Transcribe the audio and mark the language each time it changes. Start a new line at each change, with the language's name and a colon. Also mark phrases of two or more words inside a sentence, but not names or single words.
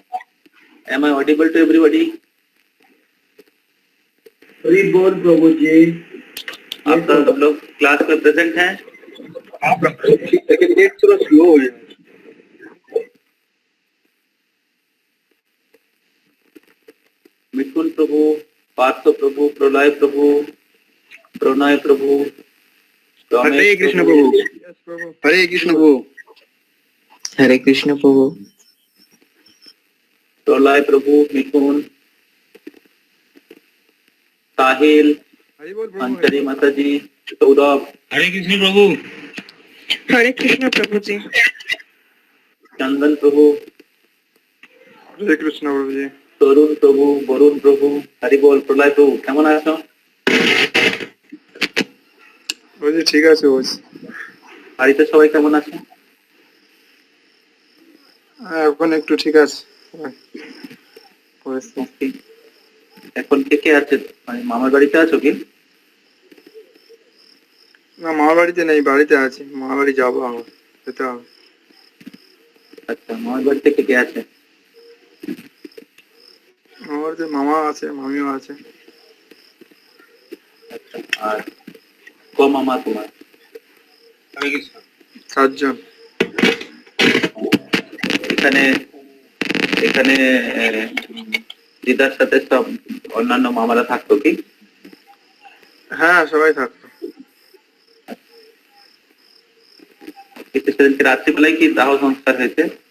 English: Am I audible to everybody?
Hindi: हरी बोल प्रभु जी। आप सब लोग क्लास में प्रेजेंट हैं? लेकिन नेट थोड़ा स्लो है। मिथुन प्रभु, पार्थ प्रभु, प्रलय प्रभु, प्रणय प्रभु, हरे कृष्ण प्रभु। हरे कृष्ण प्रभु। हरे कृष्ण प्रभु। प्रलय प्रभु, मिथुन, साहिल, अंतरी माता जी, सौरभ, हरे कृष्ण प्रभु। हरे कृष्ण प्रभु जी। चंदन प्रभु, हरे कृष्ण प्रभु जी। तरुण प्रभु, वरुण प्रभु, हरि बोल।
Bangla: प्रलय प्रभु কেমন আছো? প্রভু ঠিক আছে বস। বাড়িতে সবাই কেমন আছে? এখন একটু ঠিক আছে পরিস্থিতি। Okay. এখন কে কে আছে? মানে মামার বাড়িতে আছো কি? না মামার বাড়িতে নেই, বাড়িতে আছি। মামার বাড়ি যাবো, আমার যেতে হবে। আচ্ছা, মামার বাড়িতে কে কে আছে? মামার বাড়িতে মামা আছে, মামিও আছে। আচ্ছা, আর ক মামা তোমার?
Hindi: हरे कृष्ण।
Bangla: 7 জন। এখানে এখানে দিদার সাথে সব অন্যান্য মামারা থাকতো কি? হ্যাঁ সবাই থাকতো। কিন্তু সেদিনকে রাত্রিবেলায় কি দাহ সংস্কার হয়েছে?